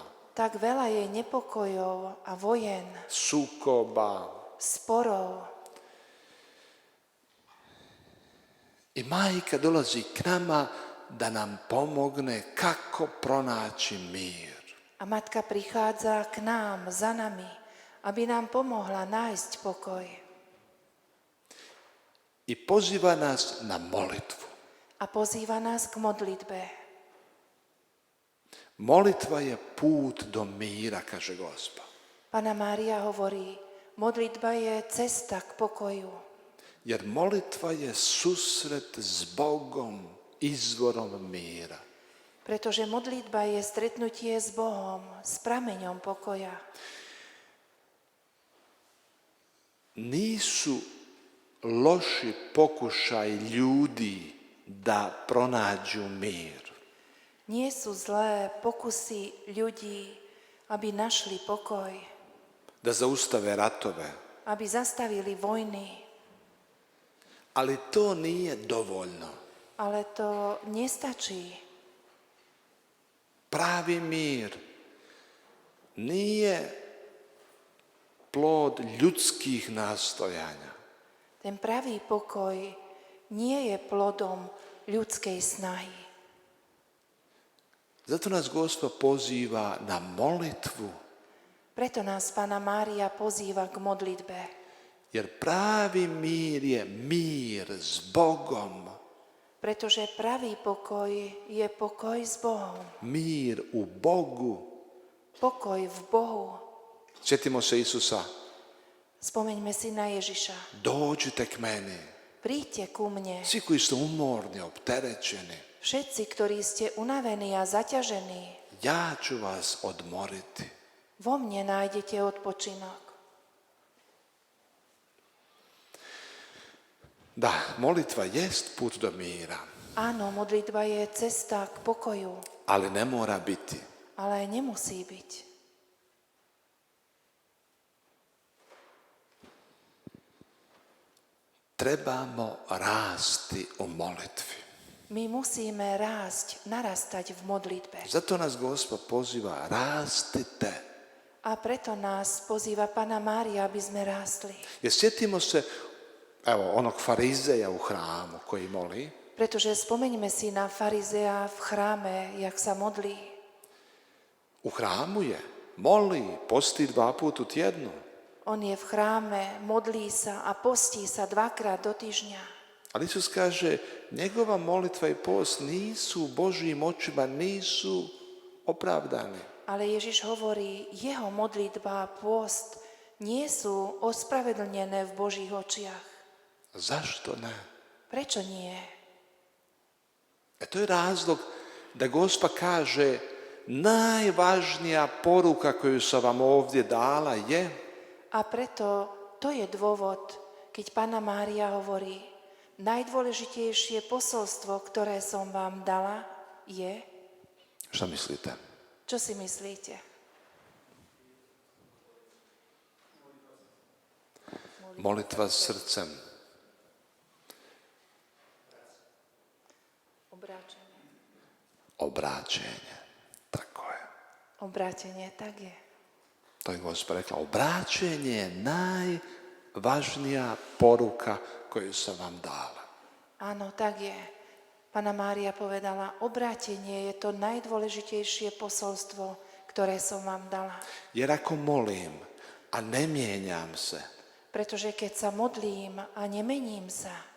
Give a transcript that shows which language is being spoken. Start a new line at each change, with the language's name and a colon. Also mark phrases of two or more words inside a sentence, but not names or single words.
Slovak: Tak veľa je nepokojov a vojen,
Croatian: sukoba.
Slovak: sporov.
Croatian: I majka dolazi k nama da nam pomogne kako pronaći mir.
Slovak: A matka prichádza k nám, za nami, aby nám pomohla nájsť pokoj
Croatian: i poziva nas na molitvu.
Slovak: a pozýva nás k modlitbe.
Croatian: Molitva je put do míra, kaže Gospa.
Slovak: Panna Mária hovorí, modlitba je cesta k pokoju,
Croatian: Jer molitva je susret s Bogom, izvorom míra.
Slovak: pretože modlitba je stretnutie s Bohom, s prameňom pokoja.
Croatian: Nisu loši pokušaj ljudi da pronađu mir.
Slovak: Nie sú zlé pokusy ľudí, aby našli pokoj,
Croatian: Da zaustave ratove.
Slovak: aby zastavili vojny,
Croatian: Ali to nije dovoljno.
Slovak: ale to nestačí.
Croatian: Pravi mir nije plod ljudskih nastojanja.
Slovak: Ten pravý pokoj nie je plodom ľudskej snahy.
Croatian: Zato nas Gospa poziva na molitvu,
Slovak: Preto nás Panna Mária pozýva k modlitbe,
Croatian: jer pravi mir je mir s Bogom,
Slovak: pretože pravý pokoj je pokoj s Bohom,
Croatian: mir u Bogu.
Slovak: pokoj v Bohu.
Croatian: Sjetimo se Isusa,
Slovak: Spomeňme si na Ježiša.
Croatian: dođite k meni,
Slovak: Príďte ku mne,
Croatian: svi koji ste umorni, opterećeni,
Slovak: všetci, ktorí ste unavení a zaťažení,
Croatian: ja ću vas odmoriti.
Slovak: vo mne nájdete odpočinok.
Croatian: Da, molitva jest put do mira,
Slovak: Áno, modlitba je cesta k pokoju,
Croatian: ali ne mora biti.
Slovak: ale nemusí byť.
Croatian: Trebamo rasti u molitvi.
Slovak: My musíme rásť, narastať v modlitbe.
Croatian: Zato nas Gospa poziva, rastite.
Slovak: A preto nás pozýva Panna Mária, aby sme rástli.
Croatian: Jer sjetimo se, evo, onog farizeja u hramu koji moli,
Slovak: Pretože spomeňme si na farizea v chráme, jak sa modlí.
Croatian: u hramu je, moli, posti 2 puta u tjednu.
Slovak: On je v chráme, modlí sa a postí sa 2-krát do týždňa.
Croatian: Ali Isus kaže, njegova molitva i post nisu u Božjim očima, nisu opravdani.
Slovak: Ale Ježiš hovorí, jeho modlitba a pôst nie sú ospravedlnené v Božích očiach.
Croatian: Zašto ne?
Slovak: Prečo nie?
Croatian: To je razlog da Gospa kaže, najvažnija poruka koju sam vam ovdje dala je,
Slovak: A preto to je dôvod, keď Panna Mária hovorí, najdôležitejšie posolstvo, ktoré som vám dala,
Croatian: je... šta mislite?
Slovak: Čo si myslíte?
Croatian: Molitva srcem.
Slovak: Obráčenie.
Croatian: Obráćenje. Tako je.
Slovak: Obrátenie, tak je.
Croatian: To je Gospa rekla. Obráćenje je najvažnija poruka koju sam vam dala.
Slovak: Áno, tak je. Panna Mária povedala, obrátenie je to najdôležitejšie posolstvo, ktoré som vám dala.
Croatian: Jer ako molim, a ne mijenjam se,
Slovak: Pretože keď sa modlím a nemením sa,